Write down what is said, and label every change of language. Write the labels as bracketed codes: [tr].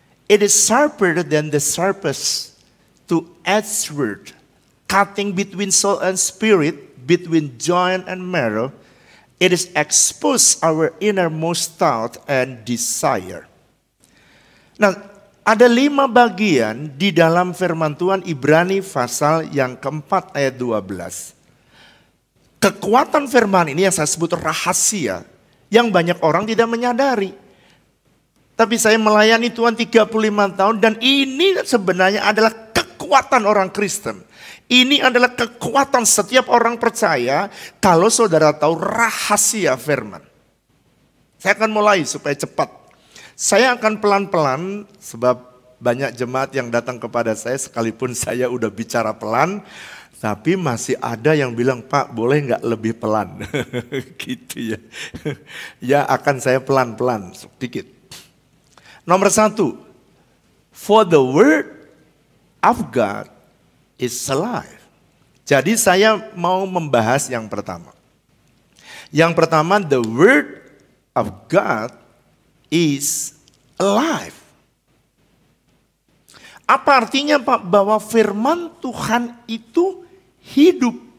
[en] It is sharper than the sharpest two-edged sword, cutting between soul and spirit, between joint and marrow. It is expose our innermost thought and desire. [id] Nah, ada 5 bagian di dalam firman Tuhan Ibrani pasal yang keempat ayat 12. Kekuatan firman ini yang saya sebut rahasia, yang banyak orang tidak menyadari. Tapi saya melayani Tuhan 35 tahun dan ini sebenarnya adalah kekuatan orang Kristen. Ini adalah kekuatan setiap orang percaya kalau saudara tahu rahasia firman. Saya akan mulai supaya cepat. Saya akan pelan-pelan sebab banyak jemaat yang datang kepada saya sekalipun saya udah bicara pelan. Tapi masih ada yang bilang, Pak boleh nggak lebih pelan? Gitu ya. Ya akan saya pelan-pelan sedikit. Nomor 1, [en] for the word of God is alive. [id] Jadi saya mau membahas yang pertama. Yang pertama, [en] the word of God is alive. [id] Apa artinya Pak? Bahwa firman Tuhan itu hidup.